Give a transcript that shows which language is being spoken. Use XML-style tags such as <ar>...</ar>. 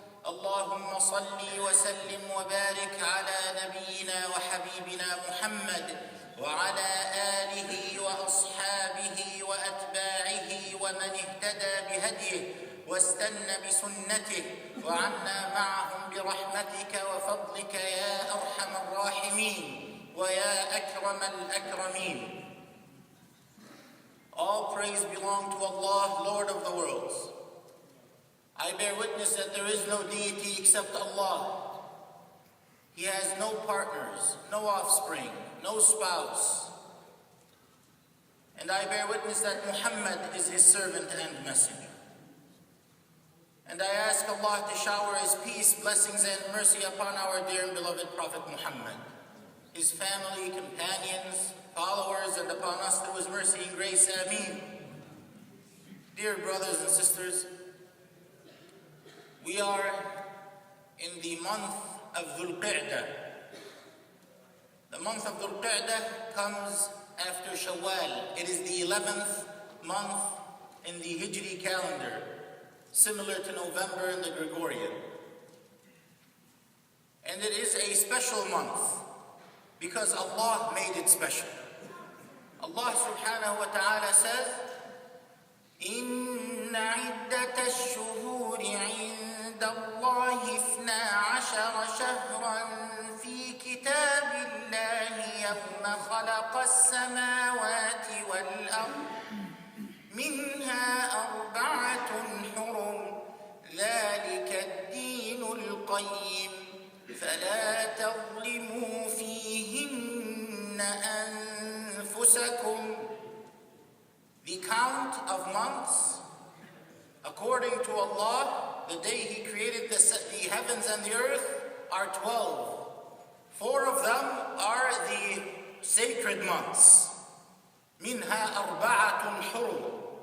<ar>اللهم صل وسلم وبارك على نبينا وحبيبنا محمد وعلى آله وأصحابه وأتباعه ومن اهتدى بهديه واستنى بسنته وعنا معهم برحمتك وفضلك يا أرحم الراحمين ويا أكرم الأكرمين.</ar> <en>All praise belong to Allah, Lord of the worlds. I bear witness that there is no deity except Allah. He has no partners, no offspring, no spouse. And I bear witness that Muhammad is his servant and messenger. And I ask Allah to shower his peace, blessings, and mercy upon our dear and beloved Prophet Muhammad, his family, companions, followers, and upon us through his mercy and grace. Ameen. Dear brothers and sisters, we are in the month of Dhul Qa'dah. The month of Dhul Qa'dah comes after Shawwal. It is the 11th month in the Hijri calendar, similar to November in the Gregorian. And it is a special month because Allah made it special. Allah subhanahu wa ta'ala says,</en> <ar>إِنَّ عِدَّةَ الشُّهُورِ عِندَ اللَّهِ 12 شهرا في كتاب الله يوم خلق السماوات والأرض منها 4 حرم ذلك الدين القيم فلا تظلموا فيهن أنفسكم.</ar> <en>The count of months, according to Allah, the day He created the heavens and the earth, are 12. 4 of them are the sacred months.</en> <ar>منها 4 حرم.</ar>